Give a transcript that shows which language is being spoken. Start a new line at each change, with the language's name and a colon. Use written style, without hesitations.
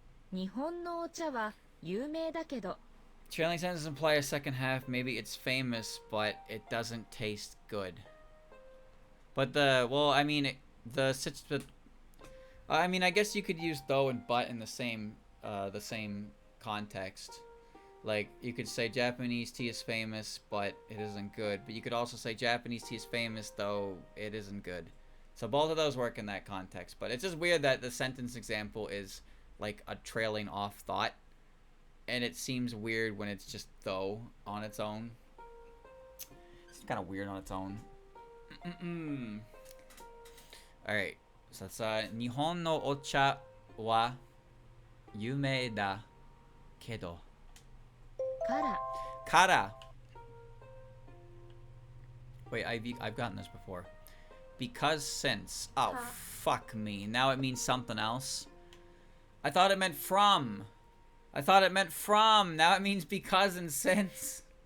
Japanese: 日本のお茶は有名だけど。
English: Trailing sentences imply a second half. Maybe it's famous, but it doesn't taste good. But I guess you could use though and but in the same context. Like you could say Japanese tea is famous, but it isn't good. But you could also say Japanese tea is famous, though it isn't good. So both of those work in that context. But it's just weird that the sentence example is like a trailing off thought. And it seems weird when it's just though on its own. It's kind of weird on its own. Alright. So that's
Japanese: 日本のお茶は有名だけど. から Kara.
English: Wait, I've gotten this before. Because since. Oh,
Japanese: Ka.
English: fuck me. Now it means something else. I thought it meant from. I thought it meant from. Now it means because and since.